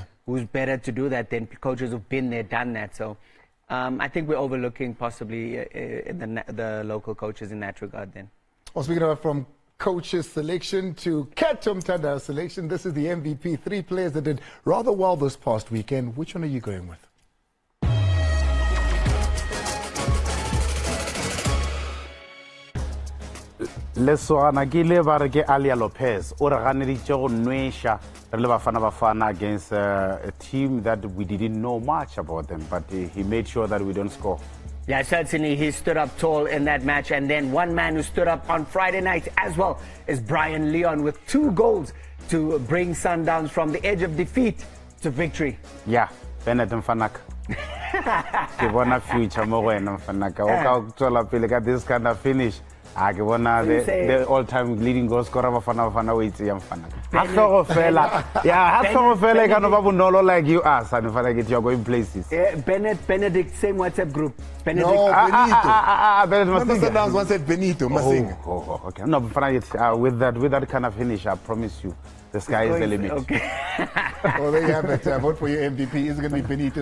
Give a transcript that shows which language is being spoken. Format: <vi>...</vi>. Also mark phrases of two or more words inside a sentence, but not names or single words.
<en>Who's better to do that than coaches who've been there, done that? So I think we're overlooking possibly the local coaches in that regard then. Well, speaking of from coaches selection to Katom Tanda selection, this is the MVP. 3 players that did rather well this past weekend. Which one are you going with?</en> <tn>Lesogana ke ile ba re ke</tn> <en>Alia Lopez</en> <tn>o re ganeditse go nwesha re le</tn> <en>Bafana Bafana against a team that we didn't know much about them, but he made sure that we don't score. Yeah, certainly he stood up tall in that match, and then one man who stood up on Friday night as well is Brian Leon with 2 goals to bring Sundowns from the edge of defeat to victory. Yeah,</en> <tn>Bennett Mfanaka. Ke bona future mo go ena Mfanaka o ka tswela pele ka</tn> <en>this kind of finish. The all-time leading goal scorer Bafana Bafana</en> <tn>o itse ya</tn> <en>Mfanaka.</en> <tn>Hlogo fela. Yeah, hlogo fela e ka no ba bonolo</tn> <en>like you are, son. If I get you are going places. Benedict, same WhatsApp group. Benedict. No, Benito. Benedict Remember Masinga. Sundowns once said Benito Masinga. Okay. No, but with that kind of finish, I promise you, the sky is the limit. Okay. Well, there you have it. Vote for your MVP. Is it going to be Benito?</en>